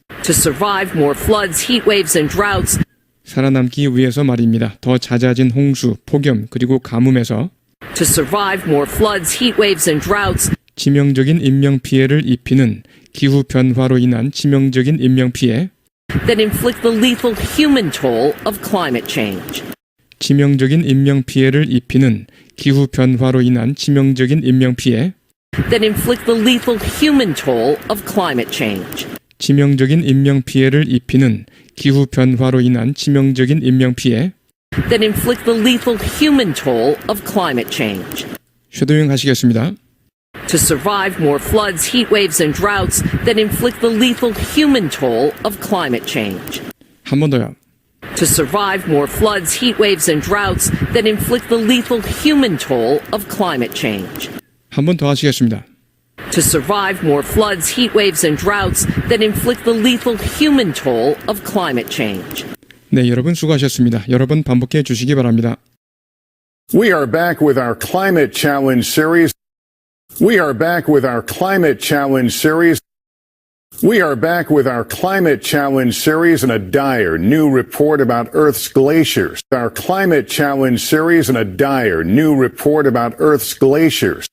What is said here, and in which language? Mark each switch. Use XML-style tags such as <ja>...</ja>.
<en>To survive more floods, heat waves, and droughts.</en> <ko>살아남기 위해서 말입니다. 더 잦아진 홍수, 폭염, 그리고 가뭄에서</ko> <en>To survive more floods, heat waves, and droughts.</en> <ko>치명적인 인명피해를 입히는 기후 변화로 인한 치명적인 인명피해,</ko> <en>That inflict the lethal human toll of climate change.</en> <ko>치명적인 인명피해를 입히는 기후 변화로 인한 치명적인 인명피해,</ko> <en>That inflict the lethal human toll of climate change.</en> <ko>치명적인 인명피해를 입히는 기후 변화로 인한 치명적인 인명피해.</ko> <en>That inflict the lethal human toll of climate change.</en> <ko>쉐도잉 하시겠습니다.</ko> <en>To survive more floods, heat waves, and droughts that inflict the lethal human toll of climate change.</en> <ko>한 번 더요.</ko> <en>To survive more floods, heat waves, and droughts that inflict the lethal human toll of climate change.</en> <ko>한 번 더 하시겠습니다.</ko> <en>To survive more floods, heat waves, and droughts that inflict the lethal human toll of climate change.</en> <ko>네, 여러분 수고하셨습니다. 여러 번 반복해 주시기 바랍니다.</ko> <en>We are back with our Climate Challenge series. We are back with our Climate Challenge series. We are back with our Climate Challenge series and a dire new report about Earth's glaciers. Our Climate Challenge series and a dire new report about Earth's glaciers.</en>